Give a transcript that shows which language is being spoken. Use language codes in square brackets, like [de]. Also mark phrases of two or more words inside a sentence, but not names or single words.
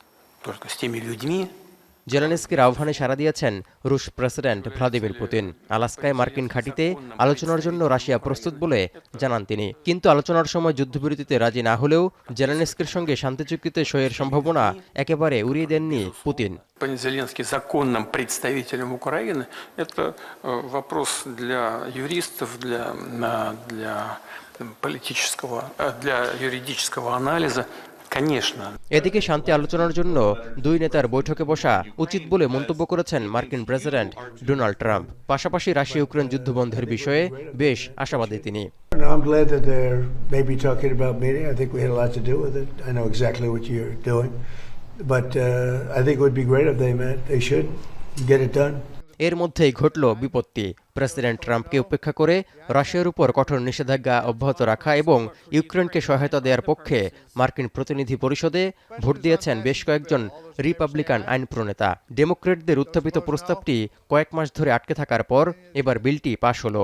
[bn] জেলেনস্কির আহ্বানে সাড়া দিয়েছেন রুশ প্রেসিডেন্ট ভ্লাদিমির পুতিন। আলাস্কায় মার্কিন ঘাঁটিতে আলোচনার জন্য রাশিয়া প্রস্তুত বলে জানান তিনি। কিন্তু আলোচনার সময় যুদ্ধবিরতিতে রাজি না হলেও জেলেনস্কির সঙ্গে শান্তি চুক্তিতে সইয়ের সম্ভাবনা একেবারে উড়িয়ে দেননি পুতিন। [ru] Зеленский законным представителем Украины – это вопрос для юристов, для юридического анализа. [bn] এদিকে শান্তি আলোচনার জন্য দুই নেতার বৈঠকে বসা উচিত বলে মন্তব্য করেছেন মার্কিন প্রেসিডেন্ট ডোনাল্ড ট্রাম্প। পাশাপাশি রাশিয়া ইউক্রেন যুদ্ধবন্ধের বিষয়ে বেশ আশাবাদী তিনি। [en] I'm glad that they're maybe talking about meeting. I think we had a lot to do with it. I know exactly what you're doing, but I think it would be great if they met. They should get it done. [bn] এর মধ্যেই ঘটল বিপত্তি। প্রেসিডেন্ট ট্রাম্পকে উপেক্ষা করে রাশিয়ার উপর কঠোর নিষেধাজ্ঞা অব্যাহত রাখা এবং ইউক্রেনকে সহায়তা দেওয়ার পক্ষে মার্কিন প্রতিনিধি পরিষদে ভোট দিয়েছেন বেশ কয়েকজন রিপাবলিকান আইন প্রণেতা। ডেমোক্র্যাটদের উত্থাপিত প্রস্তাবটি কয়েক মাস ধরে আটকে থাকার পর এবার বিলটি পাশ হলো।